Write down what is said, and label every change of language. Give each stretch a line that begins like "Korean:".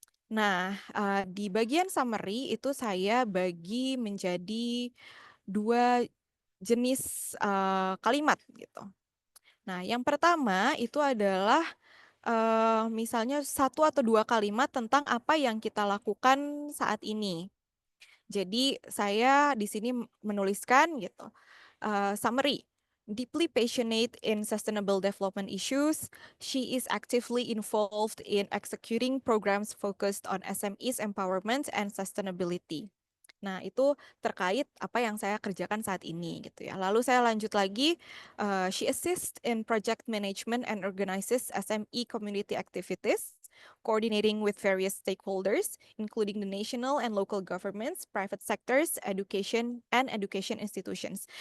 Indonesian: Nah, di bagian summary itu saya bagi menjadi 2 jenis, kalimat gitu. Nah, yang pertama itu adalah, misalnya satu atau 2 kalimat tentang apa yang kita lakukan saat ini. Jadi saya di sini menuliskan gitu,
English: summary, deeply passionate in sustainable development issues, she is actively involved in executing programs focused on SMEs empowerment and sustainability.
Indonesian: Nah, itu terkait apa yang saya kerjakan saat ini gitu ya. Lalu saya lanjut lagi,
English: she assists in project management and organizes SME community activities, coordinating with various stakeholders, including the national and local governments, private sectors, education, and education institutions.